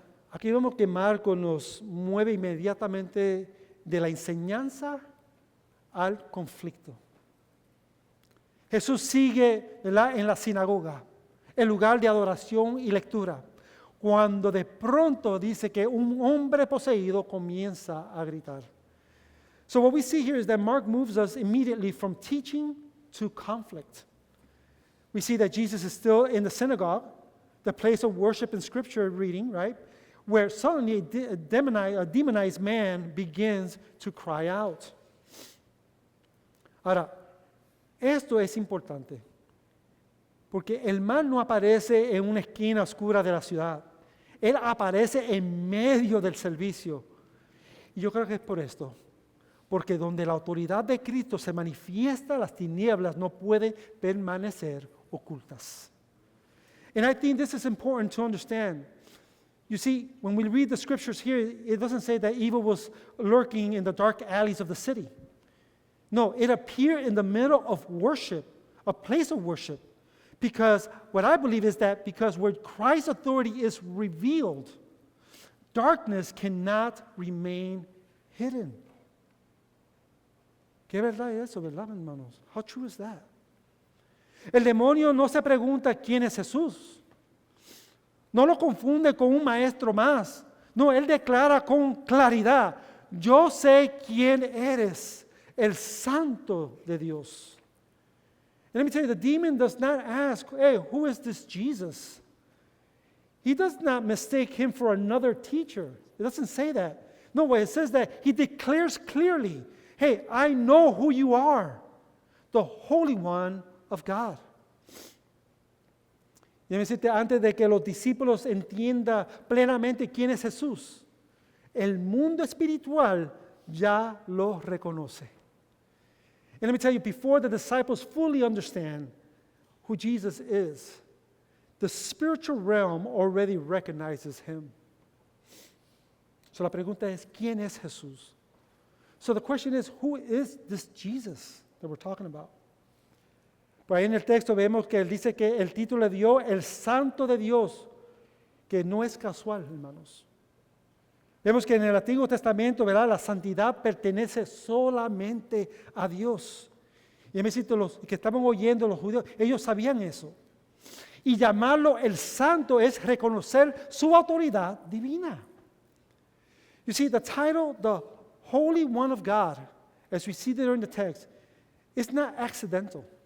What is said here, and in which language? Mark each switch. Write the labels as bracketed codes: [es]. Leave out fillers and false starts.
[es] Aquí vemos que Marcos nos mueve inmediatamente de la enseñanza al conflicto. Jesús sigue, ¿verdad?, en la sinagoga, el lugar de adoración y lectura, cuando de pronto dice que un hombre poseído comienza a gritar. [en] So what we see here is that Mark moves us immediately from teaching to conflict. We see that Jesus is still in the synagogue, the place of worship and scripture reading, right? Where suddenly a demonized man begins to cry out. [es] Ahora, esto es importante, porque el mal no aparece en una esquina oscura de la ciudad. Él aparece en medio del servicio. Y yo creo que es por esto. Porque donde la autoridad de Cristo se manifiesta, las tinieblas no pueden permanecer ocultas. [en] And I think this is important to understand. You see, when we read the scriptures here, it doesn't say that evil was lurking in the dark alleys of the city. No, it appeared in the middle of worship, a place of worship. Because what I believe is that because where Christ's authority is revealed, darkness cannot remain hidden. [es] ¿Qué verdad es eso, verdad, hermanos? [en] How true is that? [es] El demonio no se pregunta quién es Jesús. No lo confunde con un maestro más. No, él declara con claridad, yo sé quién eres, el Santo de Dios. [en] And let me tell you, the demon does not ask, hey, who is this Jesus? He does not mistake him for another teacher. It doesn't say that. No, it says that he declares clearly, hey, I know who you are, the Holy One of God. [es] Y déjame decirte, antes de que los discípulos entiendan plenamente quién es Jesús, el mundo espiritual ya lo reconoce. [en] And let me tell you, before the disciples fully understand who Jesus is, the spiritual realm already recognizes him. [es] So la pregunta es, ¿quién es Jesús? [en] So the question is, who is this Jesus that we're talking about? [es] Por ahí en el texto vemos que él dice que el título le dio el Santo de Dios, que no es casual, hermanos. Vemos que en el Antiguo Testamento, ¿verdad?, la santidad pertenece solamente a Dios. Y me siento, los que estaban oyendo, los judíos, ellos sabían eso. Y llamarlo el Santo es reconocer su autoridad divina. [en] You see, the title, the Holy One of God, as we see there in the text, is not accidental.